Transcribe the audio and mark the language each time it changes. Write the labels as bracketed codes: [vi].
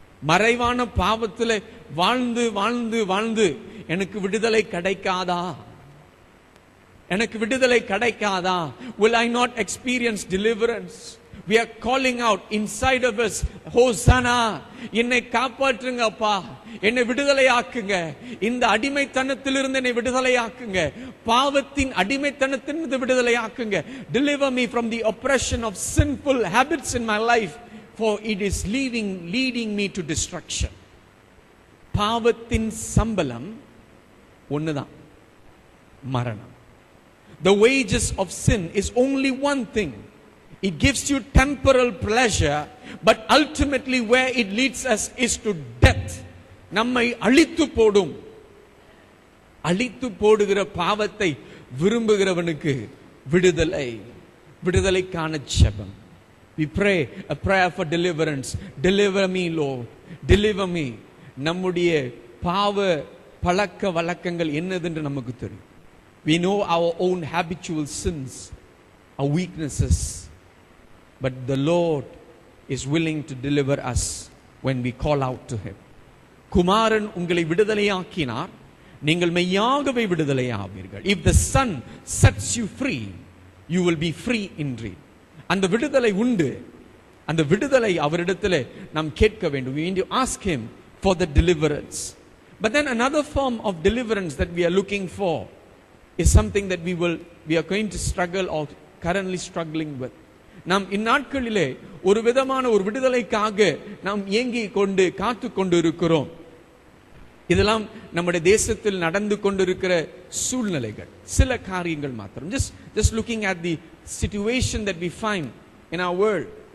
[ta] மறைவான பாவத்தில் வாழ்ந்து வாழ்ந்து வாழ்ந்து எனக்கு விடுதலை கிடைக்காதா, எனக்கு விடுதலை கிடைக்காதா? [en] Will I not experience deliverance? We are calling out inside of us, [ta] Hosanna, என்னை காப்பாற்றுங்க அப்பா, என்னை விடுதலையாக்குங்க, இந்த அடிமைத்தனத்திலிருந்து என்னை விடுதலையாக்குங்க, பாவத்தின் அடிமைத்தனத்திலிருந்து விடுதலையாக்குங்க. [en] Deliver me from the oppression of sinful habits in my life, for it is leading me to destruction. [ta] பாவத்தின் சம்பளம் ஒண்ணுதான், மரணம். [en] The wages of sin is only one thing. It gives you temporal pleasure, but ultimately where it leads us is to death. [ta] நம்மை அழித்து போடும். அழித்து போடுகிற பாவத்தை விரும்புகிறவனுக்கு விடுதலை, விடுதலைக்கான ஜெபம். [en] We pray a prayer for deliverance. Deliver me, Lord. Deliver me. [ta] நம்முடைய பாவ பழக்க வழக்கங்கள் என்னதென்று நமக்கு தெரியும். [en] We know our own habitual sins, our weaknesses, but the Lord is willing to deliver us when we call out to him. [ta] குமாரன் உங்களை விடுதலையாக்கினார், நீங்கள் மெய்யாகவே விடுதலையாவீர்கள். [en] If the Son sets you free, you will be free indeed. [ta] அந்த விடுதலை உண்டு. அந்த விடுதலை அவரிடத்தில் நாம் கேட்க வேண்டும். [en] We need to ask him for the deliverance. But then another form of deliverance that we are looking for is something that we are going to struggle or currently struggling with. [ta] நாம் இந்நாட்களிலே ஒரு விதமான ஒரு விடுதலைக்காக நாம் ஏங்கி கொண்டு காத்து கொண்டு இருக்கிறோம். இதெல்லாம் நம்முடைய தேசத்தில் நடந்து கொண்டிருக்கிற சூழ்நிலைகள், சில காரியங்கள் மாத்திரம். [en] Just looking at the situation that we find in our world.